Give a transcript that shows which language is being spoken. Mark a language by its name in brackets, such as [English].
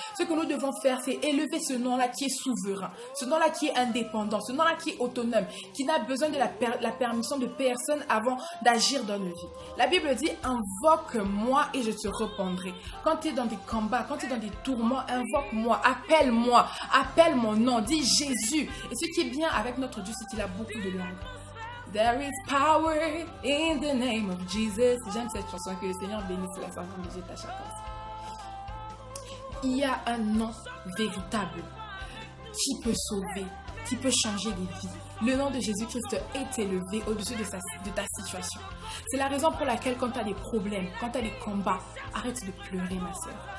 [French] Ce que nous devons faire, c'est élever ce nom-là qui est souverain, ce nom-là qui est indépendant, ce nom-là qui est autonome, qui n'a besoin de la permission de personne avant d'agir dans nos vies. La Bible dit, invoque-moi et je te répondrai. Quand tu es dans des combats, quand tu es dans des tourments, invoque-moi, appelle-moi, appelle mon nom, dis Jésus. Et ce qui est bien avec notre Dieu, c'est qu'il a beaucoup de langues. [English] There is power in the name of Jesus. [French] J'aime cette chanson, que le Seigneur bénisse la servante de Dieu à chaque fois. Il y a un nom véritable qui peut sauver, qui peut changer des vies. Le nom de Jésus-Christ est élevé au-dessus de ta situation. C'est la raison pour laquelle quand tu as des problèmes, quand tu as des combats, arrête de pleurer ma soeur.